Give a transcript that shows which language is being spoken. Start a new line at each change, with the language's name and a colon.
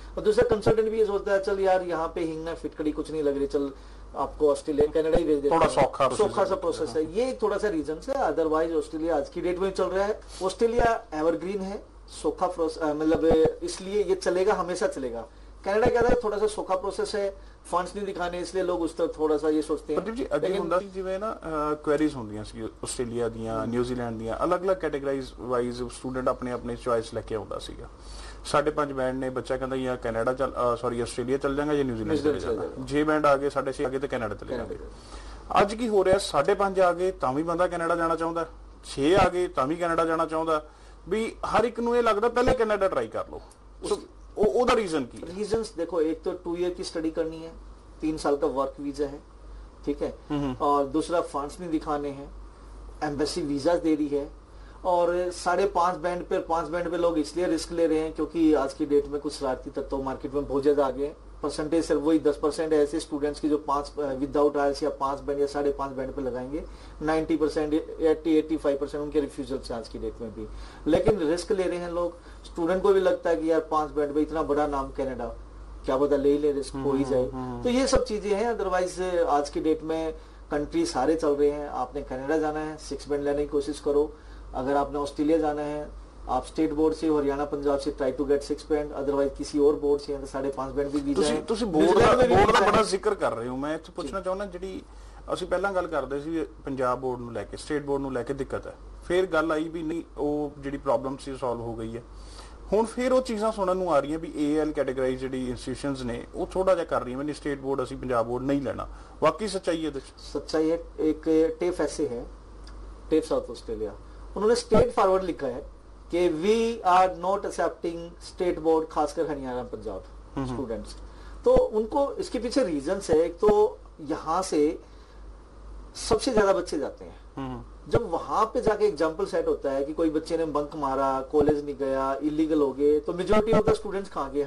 Hindi: और दूसरा कंसल्टेंट भी ये सोचता है चल यार यहाँ पे हिंगना फिटकड़ी कुछ नहीं लग रही, चल आपको ऑस्ट्रेलिया कनाडा ही भेज देते हैं, सौखा सा प्रोसेस है। ये एक थोड़ा सा रीजन है। अदरवाइज ऑस्ट्रेलिया आज की डेट में चल रहा है, ऑस्ट्रेलिया एवरग्रीन है, सौखा प्रोसेस, मतलब इसलिए ये चलेगा, हमेशा चलेगा। कनाडा क्या था, थोड़ा सा सौखा प्रोसेस है, फंड्स नहीं दिखाने, इसलिए लोग उस तरफ थोड़ा सा ये सोचते हैं।
Punjabi: ਪ੍ਰਦੀਪ ਜੀ, ਅੱਗੇ ਹੁੰਦਾ ਸੀ ਜਿਵੇਂ ਨਾ ਕੁਐਰੀਜ਼ ਹੁੰਦੀਆਂ ਸੀ ਆਸਟ੍ਰੇਲੀਆ ਦੀਆਂ, ਨਿਊਜ਼ੀਲੈਂਡ ਦੀਆਂ, ਅਲੱਗ-ਅਲੱਗ ਕੈਟਾਗਰਾਈਜ਼ ਵਾਈਜ਼ ਸਟੂਡੈਂਟ ਆਪਣੇ ਆਪਣੇ ਚੁਆਇਸ ਲੈ ਕੇ ਆਉਂਦਾ ਸੀਗਾ। 5.5 ਬੈਂਡ ਨੇ, ਬੱਚਾ ਕਹਿੰਦਾ ਜਾਂ ਕੈਨੇਡਾ ਚੱਲ, ਸੌਰੀ ਆਸਟ੍ਰੇਲੀਆ ਚੱਲ ਜਾਗਾ ਜਾਂ ਨਿਊਜ਼ੀਲੈਂਡ ਚਲੇ ਜਾਗਾ। 6 ਬੈਂਡ ਆ ਗਏ, 6.5 ਆ ਗਏ ਤੇ ਕੈਨੇਡਾ ਚਲੇ ਜਾਗੇ। ਅੱਜ ਕੀ ਹੋ ਰਿਹਾ, 5.5 ਆ ਗਏ ਤਾਂ ਵੀ ਬੰਦਾ ਕੈਨੇਡਾ ਜਾਣਾ ਚਾਹੁੰਦਾ, 6 ਆ ਗਏ ਤਾਂ ਵੀ ਕੈਨੇਡਾ ਜਾਣਾ ਚਾਹੁੰਦਾ, ਵੀ ਹਰ ਇੱਕ ਨੂੰ ਇਹ ਲੱਗਦਾ ਪਹਿਲੇ ਕੈਨੇਡਾ ਟਰਾਈ ਕਰ ਲਓ। ਉਹਦਾ ਰੀਜ਼ਨ ਕੀ?
Hindi: रीजंस देखो, एक तो 2 ईयर की स्टडी करनी है, 3 साल का वर्क वीजा है, ठीक है, और दूसरा फंड्स नहीं दिखाने हैं, एम्बेसी वीजा दे रही है, और 5.5 बैंड पे 5 बैंड पे लोग इसलिए रिस्क ले रहे हैं क्योंकि आज की डेट में कुछ शरारती तत्व मार्केट में बहुत ज्यादा आ गए। परसेंटेज सिर्फ वही 10% है ऐसे स्टूडेंट्स की जो 5 विदाउट आयल्स या 5 बैंड या 5.5 बैंड पे लगाएंगे। 90% 80-85% उनके रिफ्यूजल से आज की डेट में भी। लेकिन रिस्क ले रहे हैं लोग। स्टूडेंट को भी लगता है कि यार 5 बैंड पे इतना बड़ा नाम कनाडा, क्या पता ले ले रिस्क हो ही जाए। तो ये सब चीजें हैं। अदरवाइज आज की डेट में कंट्री सारे चल रहे हैं। आपने कनाडा जाना है 6 बैंड लेने की कोशिश करो, अगर आपने ऑस्ट्रेलिया जाना है आप स्टेट बोर्ड से हरियाणा पंजाब से
English: try to get 6 band,
Hindi: otherwise किसी और बोर्ड से 5.5 बैंड
Punjabi: ਵੀ ਵੀਜ਼ਾ ਹੈ। ਤੁਸੀਂ ਬੋਰਡ ਦਾ ਬੜਾ ਜ਼ਿਕਰ ਕਰ ਰਹੇ ਹੋ। ਮੈਂ ਇੱਥੇ ਪੁੱਛਣਾ ਚਾਹੁੰਦਾ, ਜਿਹੜੀ ਅਸੀਂ ਪਹਿਲਾਂ ਗੱਲ ਕਰਦੇ ਸੀ ਪੰਜਾਬ ਬੋਰਡ ਨੂੰ ਲੈ ਕੇ, ਸਟੇਟ ਬੋਰਡ ਨੂੰ ਲੈ ਕੇ ਦਿੱਕਤ ਹੈ, ਫਿਰ ਗੱਲ ਆਈ ਵੀ ਨਹੀਂ ਉਹ ਜਿਹੜੀ ਪ੍ਰੋਬਲਮ ਸੀ ਸੋਲਵ ਹੋ ਗਈ ਹੈ। ਹੁਣ ਫਿਰ ਉਹ ਚੀਜ਼ਾਂ ਸੁਣਨ ਨੂੰ ਆ ਰਹੀਆਂ ਵੀ AL ਕੈਟਾਗਰਾਈਜ਼ ਜਿਹੜੀ ਇੰਸਟੀਟਿਊਸ਼ਨਸ ਨੇ ਉਹ ਥੋੜਾ ਜਿਹਾ ਕਰ ਰਹੀਆਂ ਵੀ ਸਟੇਟ ਬੋਰਡ ਅਸੀਂ ਪੰਜਾਬ ਬੋਰਡ ਨਹੀਂ ਲੈਣਾ। ਵਾਕਈ ਸੱਚਾਈ ਇਹਦੇ ਵਿੱਚ?
Hindi: सच्चाई है। एक टेफ ऐसे है, टेफ साउथ ऑस्ट्रेलिया, उन्होंने स्टेट फॉरवर्ड लिखा है कि
English: we are not accepting state board,
Hindi: खासकर हरियाणा पंजाब स्टूडेंट्स। तो उनको इसके पीछे रीजंस है। एक तो यहाँ से सबसे ज्यादा बच्चे जाते हैं, जब वहां पे जाके एग्जाम्पल सेट होता है कि कोई बच्चे ने बंक मारा, कॉलेज नहीं गया, इलीगल हो गए, तो
English: majority of the students
Hindi: कहाँ गए?